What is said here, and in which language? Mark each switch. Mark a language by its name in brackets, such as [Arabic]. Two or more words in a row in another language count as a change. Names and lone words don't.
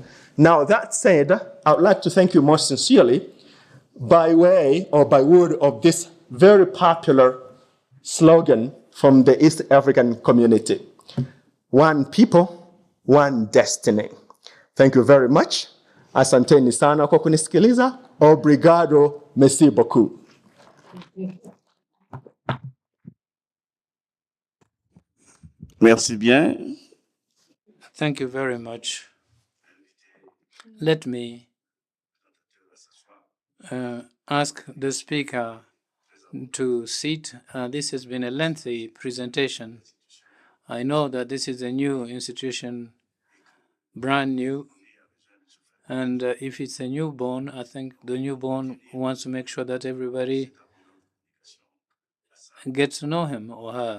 [English] Now, that said, I would like to thank you most sincerely by way or by word of this very popular slogan from the East African community: one people, one destiny. Thank you very much. [Swahili] Asanteni sana kwa kunisikiliza. [French] Obrigado, merci beaucoup. Merci bien. [English] Thank you very much. Let me ask the speaker to sit. This has been a lengthy presentation. I know that this is a new institution, brand new, and if it's a newborn, I think the newborn wants to make sure that everybody gets to know him or her.